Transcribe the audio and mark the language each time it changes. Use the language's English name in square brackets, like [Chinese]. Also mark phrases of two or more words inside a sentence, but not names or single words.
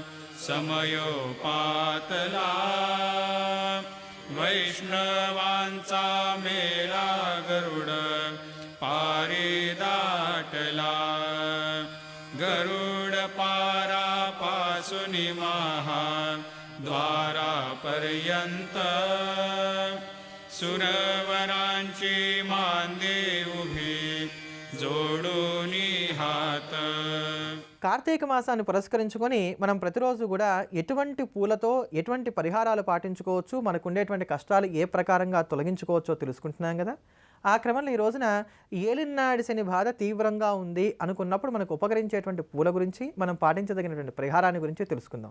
[Marathi] समयोपातला वैष्णवांचा मेला गरुड पारी दाटला गरुड पारा पासुनी महा द्वारापर्यंत सुरवरांची मांदे उभी जोडूनी हात. [Telugu] కార్తీక మాసాన్ని పురస్కరించుకొని మనం ప్రతిరోజు కూడా ఎటువంటి పూలతో ఎటువంటి పరిహారాలు పాటించుకోవచ్చు, మనకు ఉండేటువంటి కష్టాలు ఏ ప్రకారంగా తొలగించుకోవచ్చో తెలుసుకుంటున్నాం కదా. ఆ క్రమంలో ఈ రోజున ఏలినాడి శని బాధ తీవ్రంగా ఉంది అనుకున్నప్పుడు మనకు ఉపకరించేటువంటి పూల గురించి, మనం పాటించదగినటువంటి పరిహారాన్ని గురించి తెలుసుకుందాం.